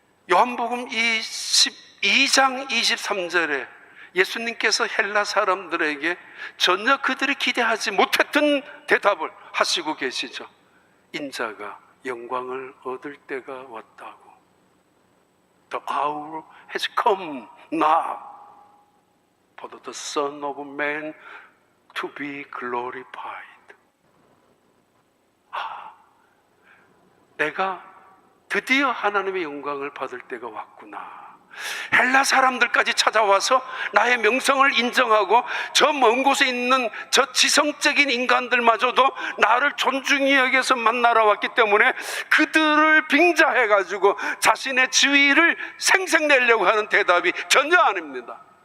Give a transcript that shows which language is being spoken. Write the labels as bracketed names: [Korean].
[Korean] 요한복음 이 12장 23절에 예수님께서 헬라 사람들에게 전혀 그들이 기대하지 못했던 대답을 하시고 계시죠. 인자가 영광을 얻을 때가 왔다고. [English] The hour has come now for the Son of Man to be glorified. [Korean] 내가 드디어 하나님의 영광을 받을 때가 왔구나. 헬라 사람들까지 찾아와서 나의 명성을 인정하고 저 먼 곳에 있는 저 지성적인 인간들마저도 나를 존중히 여겨서 만나러 왔기 때문에 그들을 빙자해가지고 자신의 지위를 생색내려고 하는 대답이 전혀 아닙니다.